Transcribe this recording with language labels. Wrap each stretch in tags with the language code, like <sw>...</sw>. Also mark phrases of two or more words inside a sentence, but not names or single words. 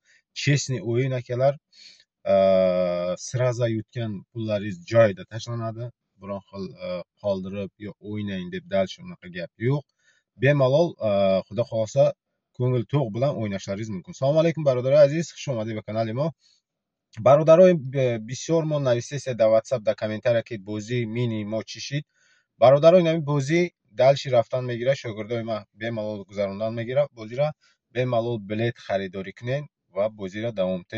<uz>Chestniy o'yin akalar. Siraza yutgan pullaringiz joyida tashlanadi. Biron xil qoldirib yo o'ynang deb dalsh unaqa gap yo'q. Bemalol xudo xolasa ko'ngil to'q bilan o'ynashlaringiz mumkin.</uz> <ar>Assalomu alaykum</ar> <tg>бародарои азиз, хуш омадинг ба канали мо. бародарои бисёр мо нависеся дар WhatsApp дар комментария ки бозии мини мо чӣ шид. бародарои нави бозӣ далши рафтан мегира, шогирдои ма бемалол гузарондан мегира, бозира бемалол билет харидорӣ кунен ва бозира давом тен.</tg>